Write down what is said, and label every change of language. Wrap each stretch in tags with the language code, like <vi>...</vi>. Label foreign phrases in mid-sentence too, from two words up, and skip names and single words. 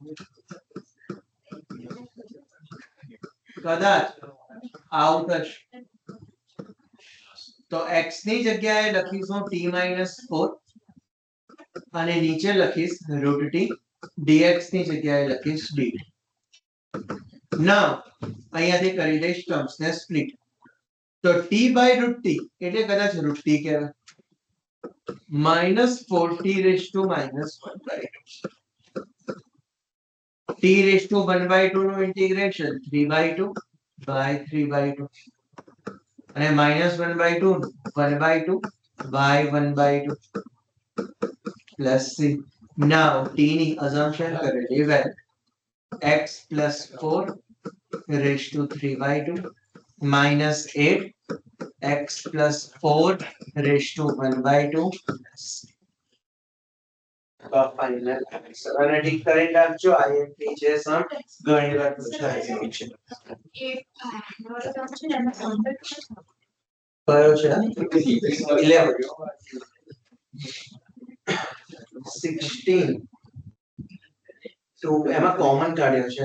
<gu>કદાચ આવું થશે તો x ની જગ્યાએ લખીશું t-4 અને નીચે લખીશ √t. dx ની જગ્યાએ લખીશ dt. now અહીંયાથી કરી દઈશ ટર્મ્સ ને સ્પ્લિટ. તો t બાય √t એટલે કદાચ √t કહેવાય.</gu> <en>-4t raised to -1/2. t raised to 1/2</en> <gu>નું ઇન્ટિગ્રેશન 3/2 by 3/2 અને -1/2 1/2 by 1/2</gu> <en>plus c.</en> <gu>now t ની assumption કરેલી વેલ્યુ x+4</gu> <en>raised to 3/2</en> <gu>-8 x+4</gu> <en>raised to 1/2 final answer.</en> <gu>અને ઠીક કરી નાખજો. IMP છે સમ ઘણી વાર પૂછાય છે. કયો છે 11 16 તો એમાં કોમન કાઢ્યો છે.</gu>